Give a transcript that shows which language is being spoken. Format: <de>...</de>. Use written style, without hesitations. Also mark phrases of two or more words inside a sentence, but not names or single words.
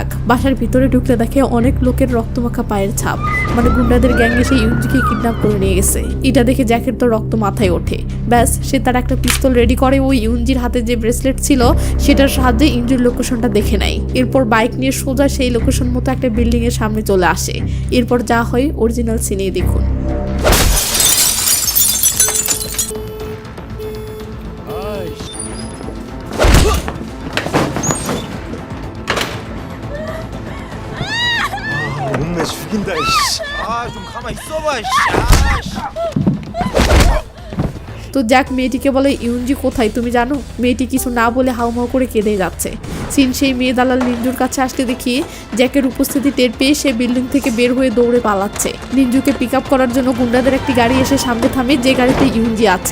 <bn>বাসার ভিতরে ঢুকলে দেখে অনেক লোকের রক্তমাখা পায়ের ছাপ, মানে গুন্ডাদের গ্যাং এসে ইউনজিকে কিডন্যাপ করে নিয়ে গেছে। এটা দেখে জ্যাকের তো রক্ত মাথায় ওঠে। ব্যাস, সে তার একটা পিস্তল রেডি করে ওই ইউনজির হাতে যে ব্রেসলেট ছিল সেটার সাহায্যে ইউনজির লোকেশনটা দেখে নেয়। এরপর বাইক নিয়ে সোজা সেই লোকেশন মতো একটা বিল্ডিং এর সামনে চলে আসে। এরপর যা হয় অরিজিনাল সিনেই দেখুন।</bn> <ko>몸매 죽인다 이씨. 좀 가만 있어봐 이씨.</ko> <bn>তো জ্যাক মেয়েটিকে বলে, ইউনজি কোথায় তুমি জানো? মেয়েটি কিছু না বলে হাউমাউ করে কেঁদে যাচ্ছে। সিন সেই মেয়ে দালাল নিঞ্জুর কাছে আসতে দেখি জ্যাকের উপস্থিতি টের পেয়ে সে বিল্ডিং থেকে বের হয়ে দৌড়ে পালাচ্ছে। নিঞ্জুকে</bn> <en>pick up</en> <bn>করার জন্য গুন্ডাদের একটি গাড়ি এসে সামনে থামে, যে গাড়িতে ইউনজি আছে।</bn>